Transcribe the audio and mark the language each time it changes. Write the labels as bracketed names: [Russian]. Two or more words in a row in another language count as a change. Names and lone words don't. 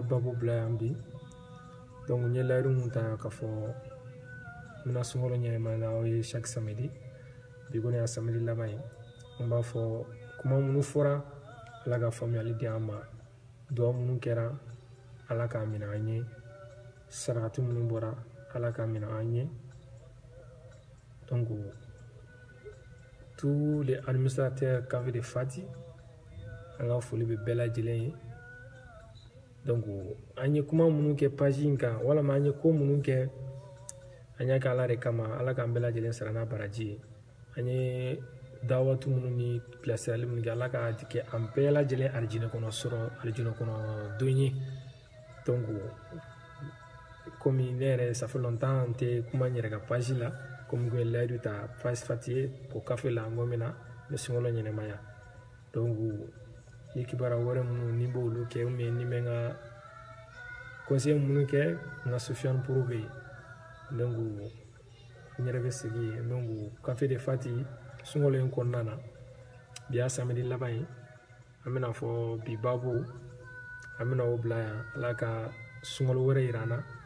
[Bambara] babu bila yan bi donc n ye layidu mun ta k'a fɔ n bɛna sunkalo ɲɛnɛma aw ye [French] chaque samedi [Bambara] bi kɔni y'a samedi laban ye n b'a fɔ kuma minnu fɔra ala ka faamuyali di an ma dugawu minnu kɛra ala k'a minɛ an ye sarakati minnu bɔra ala k'a minɛ an ye donc [French] tous les administrateurs Café de Fati [Bambara] an ka foli bɛ bɛɛ lajɛlen ye donc an ye kuma minnu kɛ page in kan walama an ye ko minnu kɛ an y'a kɛ ala de kama ala k'an bɛɛ lajɛlen sara n'a baraji ye an ye dawatu minnu ni bilasirali minnu kɛ ala k'a kɛ an bɛɛ lajɛlen arijinɛ kɔnɔ sɔrɔ arijinɛ kɔnɔ don ye donc komi ne yɛrɛ [French] ça fait longtemps [Bambara] n tɛ kuma n yɛrɛ ka page la komi n kun ye layidu ta page Fati ye o kafe la n ko min na n bɛ sunkalo ɲɛnɛmaya donc ni kibaruya wɛrɛ minnu ni b'olu kɛ [French] ou bien [Bambara] ni bɛ n ka conseil minnu kɛ n ka Sofiane Poro bɛ yen donc n yɛrɛ bɛ segin yen donc Café de Fati sunkalo in kɔnɔna na bi y'a samedi laban ye an bɛna fɔ bi babu an bɛna o bila yan ala ka sunkalo wɛrɛ yira an na